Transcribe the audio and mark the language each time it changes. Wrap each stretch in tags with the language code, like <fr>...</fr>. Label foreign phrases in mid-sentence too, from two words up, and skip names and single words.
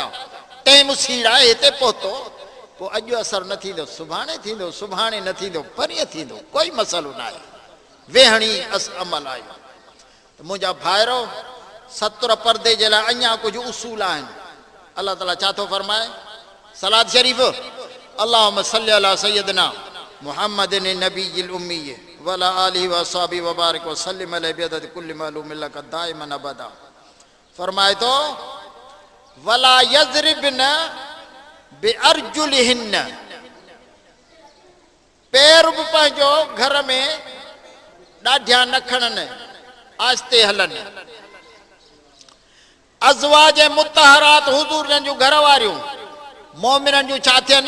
<sd>टेम सीड़ा हिते पहुतो, पोइ अॼु असरु न थींदो, सुभाणे थींदो, सुभाणे न थींदो, परीहं थींदो, कोई मसइलो न आहे। वेहणी अमल आहे। त मुंहिंजा भाइरो, सतुर परदे जे लाइ अञा कुझु उसूल आहिनि। अलाह ताला छा थो फरमाए? सलात शरीफ़,</sd> <ar>اللهم صل على سيدنا محمد النبي الأمي وعلى آله وأصحابه وبارك وسلم عليه بعدد كل معلوم لك دائما أبدا.</ar> <sd>फरमाए थो,</sd> <ar>ولا يضربن بأرجلهن,</ar> <sd>पैर बि पंहिंजो घर में ॾाढिया न खणनि, आस्ते हलनि। अज़वाज मुतहरात, हुज़ूर जन जूं घर वारियूं, मोमिननि जूं छा थियनि?</sd>